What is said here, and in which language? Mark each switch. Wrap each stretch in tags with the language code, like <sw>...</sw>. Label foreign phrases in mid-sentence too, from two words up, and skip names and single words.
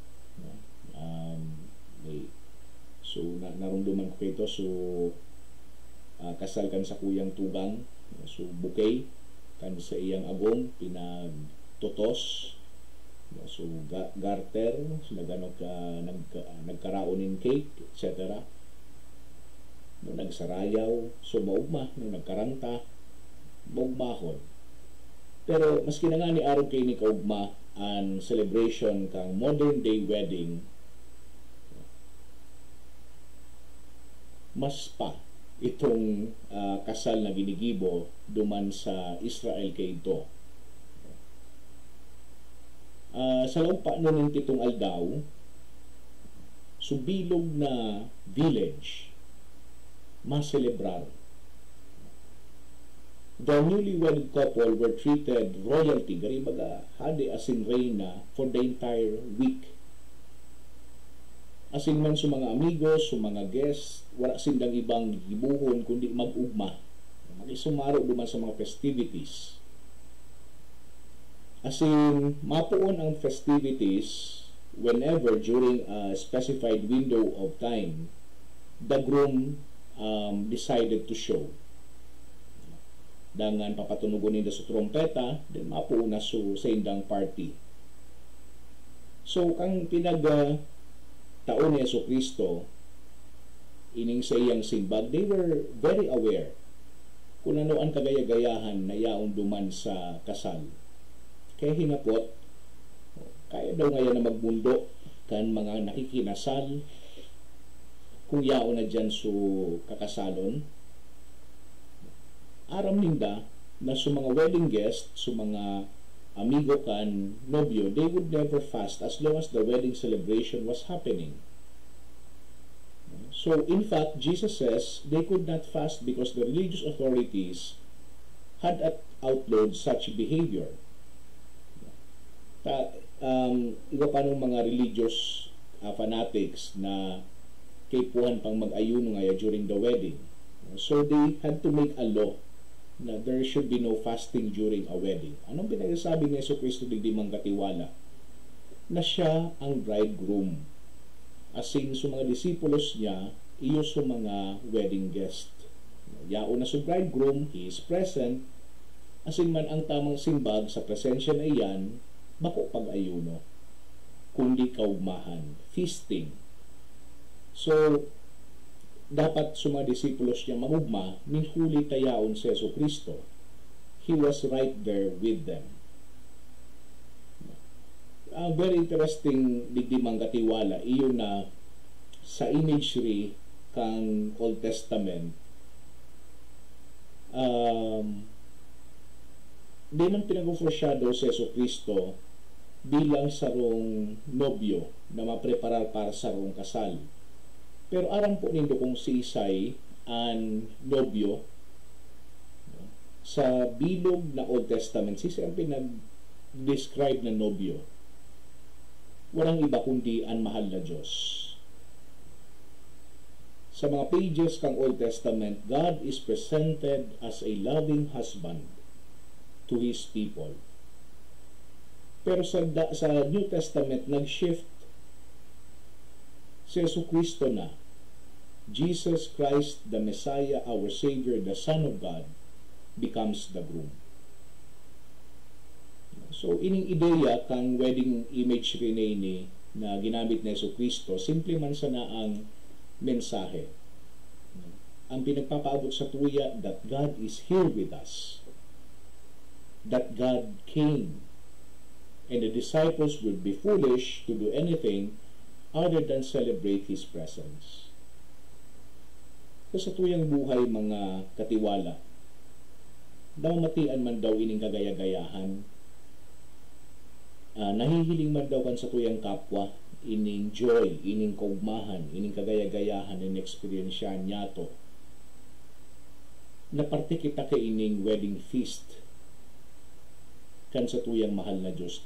<bik>So narumduman ko ito, so kasal kan sa kuyang tugang, so bouquet kan sa iyang agong pinagtotos, so garter, so nagkaraonin cake, etc. No, nagsarayaw, so maugma, no, nagkaranta, maugmahon. Pero maski na nga ni araw kay ni kaugma ang celebration kang</bik> <en>modern day wedding,</en> <bik>mas pa itong kasal na ginigibo duman sa Israel kay ito. Sa laumpa nun ng pitong aldaw, subilog na village maselebrar.</bik> <en>The newlywed couple were treated royalty,</en> <bik>gari baga hadi asin reyna</bik> <en>for the entire week.</en> <bik>Asin man sa mga amigos, sa mga guests, wala sindang ibang gibuhon kundi mag-ugma. Makisumaro duman sa mga festivities. Asin mapuon ang</bik> <en>festivities whenever during a specified window of time the groom decided to show.</en> <bik>Dangan papatunugon nila sa trompeta, then mapuuna sa indang party. So, kang taon ni Yesu Kristo, ining sa iyang simbag,</bik> <en>they were very aware</en> <bik>kung ano ang kagaya-gayahan na yaong duman sa kasal. Kaya hinapot, kaya daw ngayon na magmundo kan mga nakikinasal, kung yaon na dyan sa kakasalon, aram ninda na sa mga</bik> <en>wedding guests,</en> <bik>sa mga amigo kan nobyo,</bik> <en>they would never fast as long as the wedding celebration was happening. So, in fact, Jesus says they could not fast because the religious authorities had outlawed such behavior.</en> <bik>Iba pa ng mga</bik> <en>religious fanatics</en> <bik>na kaipuhan pang mag-ayuno ngaya</bik> <en>during the wedding. So, they had to make a law na there should be no fasting during a wedding.</en> <bik>Anong pinagsasabi ni Yesu Kristo digdi mang katiwala? Na siya ang bridegroom. Asin sa mga disipulos niya, iyo sa mga</bik> <en>wedding guest.</en> <bik>Yaon na sa bridegroom,</bik> <en>he is present.</en> <bik>Asin man ang tamang simbag sa presensya na iyan, bako pag-ayuno. Kundi kaugmahan, feasting. So, dapat sa mga disipulos niya mamugma, minhuli tayaon si Yesu Kristo.</bik> <en>He was right there with them. Very interesting</en> <bik>digdi mang katiwala, iyo na sa imagery kang</bik> <en>Old Testament,</en> <bik>di nang pinag-foreshadow si Yesu Kristo bilang sarong nobyo na mapreparar para sa sarong kasal. Pero aram po nindo kung si Isay ang nobyo sa bilog na</bik> <en>Old Testament,</en> <bik>si Isay ang pinag-describe na nobyo. Walang iba kundi ang mahal na Diyos. Sa mga pages kang</bik> <en>Old Testament, God is presented as a loving husband to His people.</en> <bik>Pero sa</bik> <en>New Testament,</en> <bik>nag-shift si Yesu Kristo na</bik> <en>Jesus Christ, the Messiah, our Savior, the Son of God, becomes the groom.</en> <bik>So, ining ideya kang wedding image rin ni na ginamit ni Yesu Kristo, simple man sana ang mensahe. Ang pinagpapaabot sa tuya</bik> <en>that God is here with us. That God came. And the disciples would be foolish to do anything other than celebrate His presence.</en> <bik>So, sa tuyang buhay mga katiwala, daw matian man daw ining kagaya-gayahan, nahihiling man daw kan sa tuyang kapwa, ining joy, ining kaugmahan, ining kagaya-gayahan, ining eksperyensyahan niyato, na parte kita kay ining wedding feast kan sa tuyang mahal na Diyos.</bik>